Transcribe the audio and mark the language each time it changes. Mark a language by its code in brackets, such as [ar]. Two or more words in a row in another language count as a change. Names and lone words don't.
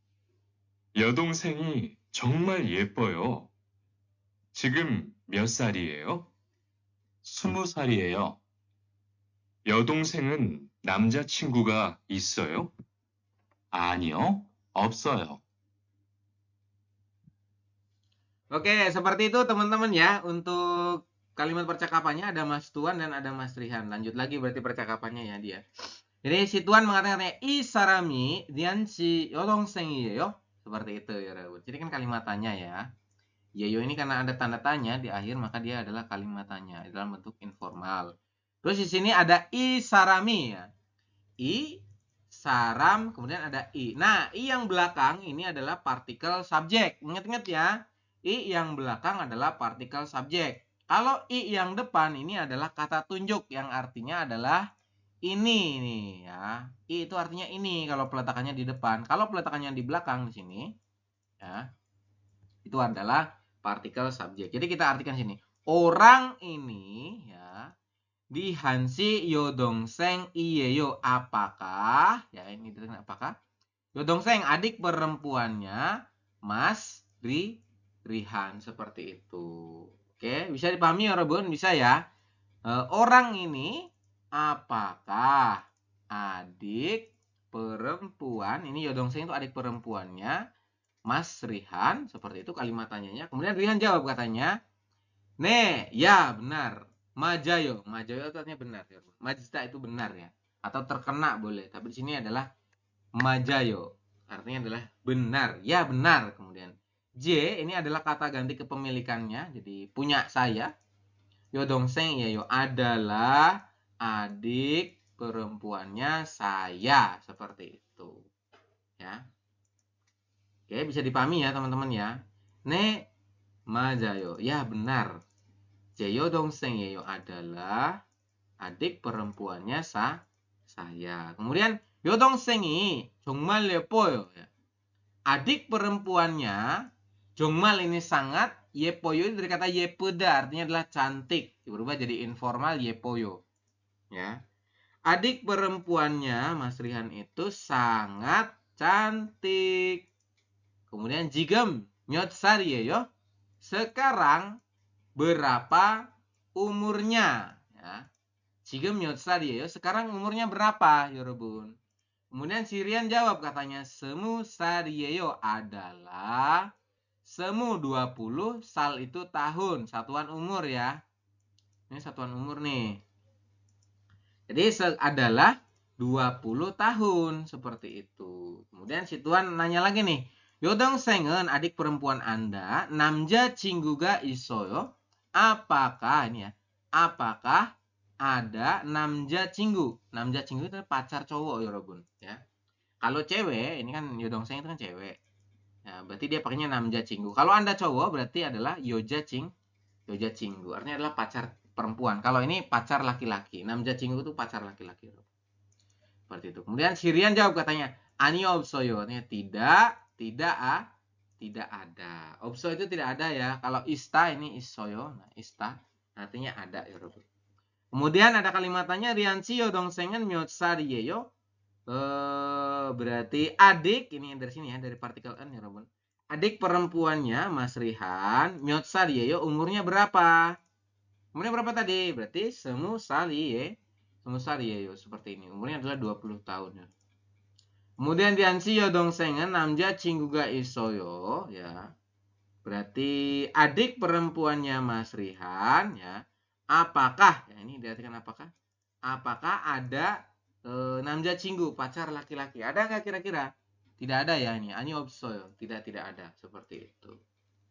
[ko] 여동생이 정말 예뻐요. 지금 몇 살이에요? 20살이에요. 여동생은 남자친구가 있어요? 아니요, 없어요. [id] Oke, seperti itu teman-teman ya. Untuk kalimat percakapannya ada Mas Tuan dan ada Mas Rihan. Lanjut lagi berarti percakapannya ya dia. Jadi si Tuan mengatakan [ko] 이 사람이 리안 씨 여동생이에요. [id] Seperti itu ya, Raul. Jadi kan kalimat tanya ya. Yeyo ini karena ada tanda tanya di akhir, maka dia adalah kalimat tanya dalam bentuk informal. Terus di sini ada [ko] 이 사람이 [id] ya. [ko] 이 사람, [id] kemudian ada i. Nah, i yang belakang ini adalah partikel subjek. Ingat-ingat ya. I yang belakang adalah partikel subjek. Kalau i yang depan ini adalah kata tunjuk yang artinya adalah ini nih ya. I itu artinya ini kalau peletakannya di depan. Kalau peletakannya di belakang di sini ya. Itu adalah partikel subjek. Jadi kita artikan sini. Orang ini ya di Hansi [ko] 여동생 이에요. [id] Apakah? Ya ini apakah? 여동생 adik perempuannya Mas Rihan, seperti itu. Oke, bisa dipahami ya, Robun? Bisa ya. Orang ini apakah adik perempuan? Ini 여동생 itu adik perempuannya Mas Rihan, seperti itu kalimat tanyanya. Kemudian Rihan jawab katanya, "Ne, ya benar. Majayo." Majayo itu artinya benar ya. Majista itu benar ya. Atau terkena boleh, tapi di sini adalah majayo. Artinya adalah benar. Ya benar. Kemudian J ini adalah kata ganti kepemilikannya, jadi punya saya. [ko] 여동생 예요 [id] adalah adik perempuannya saya, seperti itu. Ya. Oke, bisa dipahami ya teman-teman ya. [ko] 네 맞아요. [id] Ya benar. [ko] 제 여동생이에요 [id] adalah adik perempuannya saya. Kemudian [ko] 여동생이 정말 예뻐요. [id] Adik perempuannya 정말 ini sangat, 예뻐요 dari kata 예쁘다 artinya adalah cantik. Berubah jadi informal 예뻐요. Ya. Adik perempuannya Mas Rihan itu sangat cantik. Kemudian [ko] 지금 몇 살이에요? [id] Sekarang berapa umurnya? Ya. [ko] 지금 몇 살이에요? [id] Sekarang umurnya berapa, 여러분? Kemudian si Rian jawab katanya 20살이에요 adalah semu 20, sal itu tahun, satuan umur ya. Ini satuan umur nih. Jadi adalah 20 tahun, seperti itu. Kemudian si Tuan nanya lagi nih. 여동생은 adik perempuan Anda [ko] 남자친구가 있어요? [id] Apakah ini ya? Apakah ada 남자친구? 남자친구 itu pacar cowok, 여러분, ya. Kalau cewek, ini kan 여동생 itu kan cewek. Ya, berarti dia pakainya 남자친구. Kalau Anda cowok berarti adalah 여자친구. Artinya adalah pacar perempuan. Kalau ini pacar laki-laki. 남자친구 itu pacar laki-laki. Seperti itu. Kemudian Sirian jawab katanya, [ko] 아니요 없어요. [id] Artinya tidak ada. 없어 itu tidak ada ya. Kalau ista ini 있어요. Nah, ista artinya ada ya, Rob. Kemudian ada kalimatnya [ko] 리안씨 여동생은 몇 살이에요? [id] Berarti adik, ini dari sini ya, dari partikel n ya, Robun. Adik perempuannya Mas Rihan, [ko] 몇 살이에요? [id] Umurnya berapa? Umurnya berapa tadi? Berarti [ko] 스무 살이에요, [id] seperti ini. Umurnya adalah 20 tahun ya. Kemudian [ko] 리안씨 여동생은 남자친구가 있어요, [id] ya. Berarti adik perempuannya Mas Rihan, ya. Apakah, ya ini diartikan apakah? Apakah ada 남자친구, pacar laki-laki? Ada nggak kira-kira? Tidak ada ya ini. [ko] 아니 없어요. [id] Tidak ada, seperti itu.